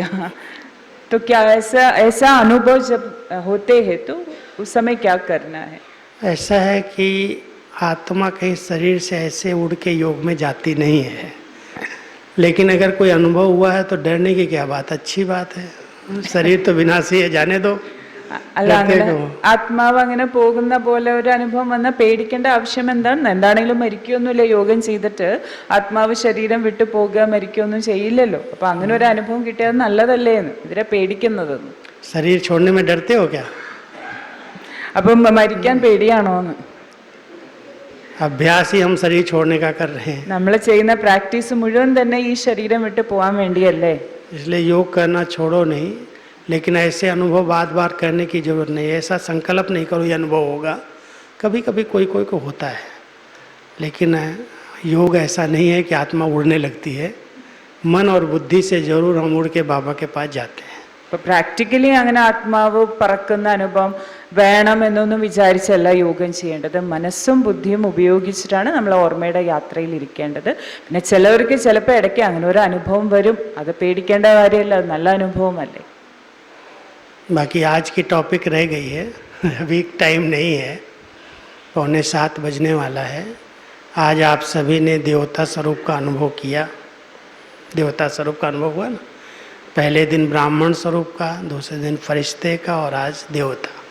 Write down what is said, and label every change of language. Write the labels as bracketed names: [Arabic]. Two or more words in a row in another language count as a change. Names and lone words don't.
[Hindi] तो क्या ऐसा अनुभव जब होते हैं तो उस समय क्या करना है? ऐसा है कि आत्मा कहीं शरीर से ऐसे उड़ के योग में जाती नहीं है, लेकिन अगर कोई अनुभव हुआ है तो डरने की क्या बात, अच्छी बात है. शरीर तो विनाशी है, जाने दो. [Malayalam] അല്ല, അങ്ങനെ ആത്മാവ് അങ്ങനെ പോകുന്ന പോലെ ഒരു അനുഭവം വന്നാൽ പേടിക്കേണ്ട ആവശ്യം എന്താണ്? എന്താണെങ്കിലും മരിക്കുകയൊന്നുമില്ല. യോഗം ചെയ്തിട്ട് ആത്മാവ് ശരീരം വിട്ടു പോകുക, മരിക്കുകയൊന്നും ചെയ്യില്ലല്ലോ. അപ്പൊ അങ്ങനെ ഒരു അനുഭവം കിട്ടിയത് നല്ലതല്ലേ എന്ന് ഇതിനെ പേടിക്കുന്നതെന്ന്. [Hindi] शरीर छोड़ने में डरते हो क्या? [Malayalam] അപ്പം മരിക്കാൻ പേടിയാണോ എന്ന്? [Hindi] अभ्यास ही हम शरीर छोड़ने का कर रहे हैं. [Malayalam] നമ്മൾ ചെയ്യുന്ന പ്രാക്ടീസ് മുഴുവൻ തന്നെ ഈ ശരീരം വിട്ട് പോകാൻ വേണ്ടിയല്ലേ. [Hindi] इसलिए योग करना छोड़ो नहीं, लेकिन ऐसे अनुभव बार बार करने की जरूरत नहीं. ऐसा संकल्प नहीं करो ये अनुभव होगा. कभी कभी कोई को होता है, लेकिन योग ऐसा नहीं है कि आत्मा उड़ने लगती है. मन और बुद्धि से जरूर हम उड़ के बाबा के पास जाते हैं. [Malayalam] അപ്പോൾ പ്രാക്ടിക്കലി അങ്ങനെ ആത്മാവ് പറക്കുന്ന അനുഭവം വേണം എന്നൊന്നും വിചാരിച്ചല്ല യോഗം ചെയ്യേണ്ടത്. മനസ്സും ബുദ്ധിയും ഉപയോഗിച്ചിട്ടാണ് നമ്മൾ ഓർമ്മയുടെ യാത്രയിൽ ഇരിക്കേണ്ടത്. പിന്നെ ചിലവർക്ക് ചിലപ്പോൾ ഇടയ്ക്ക് അങ്ങനെ ഒരു അനുഭവം വരും. അത് പേടിക്കേണ്ട കാര്യമല്ല, അത് നല്ല അനുഭവമല്ലേ. [Hindi] बाकी आज की टॉपिक रह गई है, अभी टाइम नहीं है, 6:45 बजने वाला है. आज आप सभी ने देवता स्वरूप का अनुभव किया. देवता स्वरूप का अनुभव हुआ ना. पहले दिन ब्राह्मण स्वरूप का, दूसरे दिन फरिश्ते का, और आज देवता.